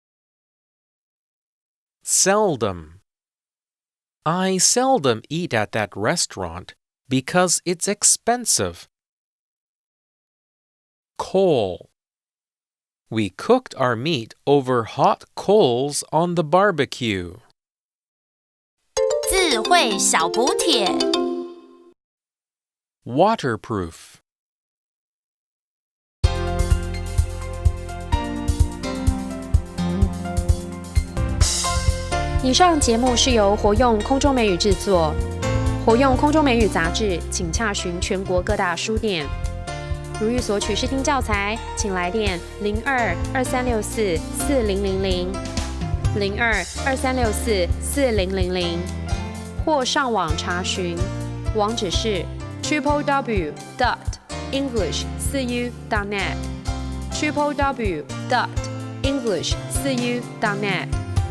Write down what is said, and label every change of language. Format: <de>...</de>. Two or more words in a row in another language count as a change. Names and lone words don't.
<en>Seldom. I seldom eat at that restaurant because it's expensive. Coal. We cooked our meat over hot coals on the barbecue.</en> <zh>智慧小补帖</zh> <en>Waterproof.</en> <zh>以上节目是由活用空中美語製作。活用空中美語雜誌，請洽詢全國各大書店。如欲索取試聽教材，請來電02-2364-4000 02-2364-4000，或上網查詢，網址是 www.english4u.net www.english4u.net</zh>